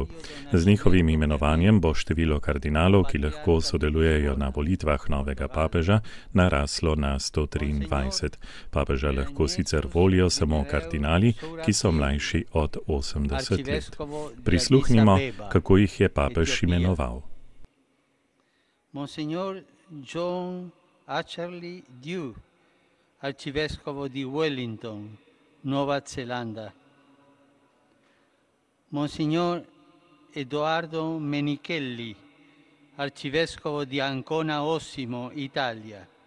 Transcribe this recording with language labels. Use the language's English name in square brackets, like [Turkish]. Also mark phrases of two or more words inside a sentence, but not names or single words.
[Slovenian] Z njihovim imenovanjem bo število kardinalov, ki lahko sodelujejo na volitvah novega papeža, naraslo na 123. Papeža lahko sicer volijo samo kardinali, ki so mlajši od 80 let. Prisluhnimo, kako jih je papež imenoval. [Italian] Monsignor John Atcherley Dew, arcivescovo di Wellington, Nuova Zelanda. Monsignor Edoardo Menichelli, arcivescovo di Ancona Osimo, Italia.